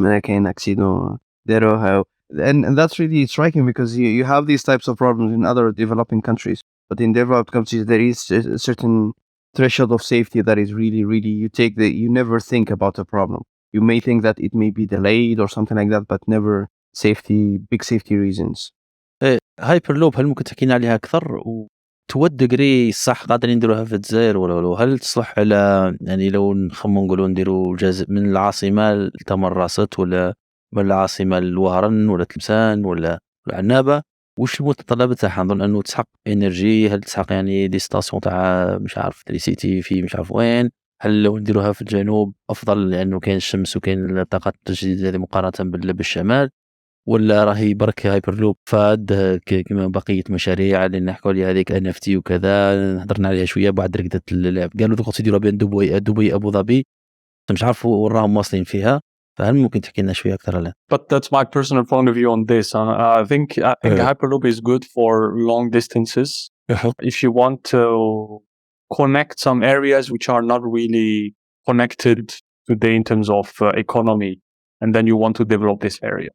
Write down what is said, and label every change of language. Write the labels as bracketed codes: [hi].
[en] And that's really striking because you have these types of problems in other developing countries. But in developed countries, there is a certain threshold of safety that is really, really, you never think about a problem. You may think that it may be delayed or something like that, but never big safety reasons. [ar] هايبرلوب هل ممكن تحكينا عليها أكثر؟ وتود دقري صح قادرين نديروها في الجزائر ولا هل تصلح على يعني لو نقولوا نديروا من العاصمة لتمرست ولا من العاصمة للوهران ولا تلمسان ولا العنابة؟ وش المتطلبات تاعها؟ نظن انه تسحق انرجي، هل تسحق يعني دي ستاسيون تاع مش عارف تريسيتي في مش عارف وين؟ هل لو نديروها في الجنوب افضل لانه كاين الشمس وكاين الطاقات التجديديه مقارنه بالشمال؟ ولا راهي برك هايبرلوب فاد كما بقيه مشاريع اللي نحكوا عليها هذيك NFT وكذا هضرنا عليها شويه بعد ركده اللعب قالوا دوك تديروا بين دبي ابو ظبي مش عارف وراهم واصلين فيها. فهل ممكن تحكي لنا شويه اكثر على؟ [en] But that's my personal point of view on this. I think Hyperloop is good for long distances. If you want to connect some areas which are not really connected today in terms of economy, and then you want to develop this area.